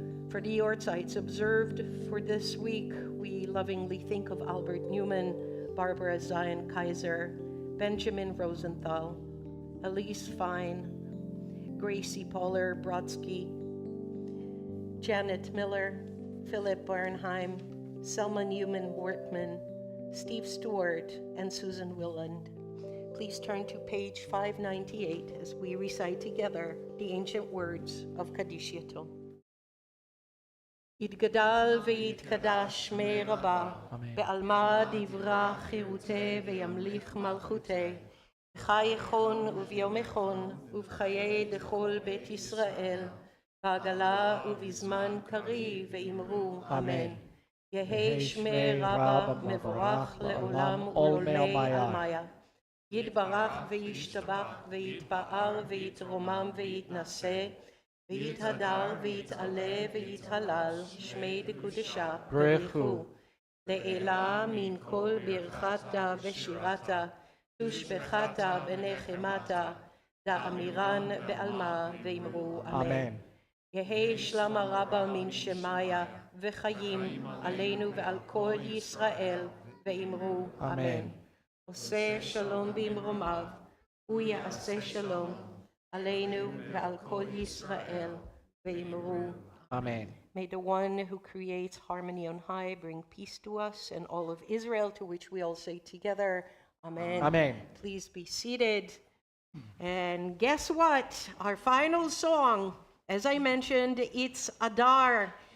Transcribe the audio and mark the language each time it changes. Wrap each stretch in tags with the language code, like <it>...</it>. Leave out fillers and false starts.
<en>For the Yortsites observed for this week, we lovingly think of Albert Newman, Barbara Zion Kaiser, Benjamin Rosenthal, Elise Fine, Gracie Poller Brodsky, Janet Miller, Philip Bernheim, Selma Newman Wortman, Steve Stewart, and Susan Willand. Please turn to page 598 as we recite together the ancient words of Kaddish Yato.</en> <arc>יתגדל ויתקדש שמי רבה, בעלמא דברה חירותי וימליך מלכותי, בחי יכון וביום יכון, ובחיי דכל בית ישראל, בעגלה ובזמן קרי ואמרו אמן. יהי שמי רבה מבורך לעולם ולעולמי עלמיה. יתברך וישתבח ויתפאר ויתרומם ויתנשא, ויתהדר ויתעלה ויתהלל, שמי דקודשה ברכו. לעילה מן כל ברכתה ושירתה, תושבחתה ונחמתה, דאמירן בעלמא ואמרו אמן. יהי שלמה רבה מן שמיה וחיים עלינו ועל כל ישראל, ואמרו אמן.</arc> <he>עושה שלום במרומיו, הוא יעשה שלום עלינו ועל כל ישראל, ואמרו</he> <en>Amen. May the one who creates harmony on high bring peace to us and all of Israel, to which we all say together, Amen. Amen. Please be seated. And guess what? Our final song, as I mentioned, it's Adar.</en>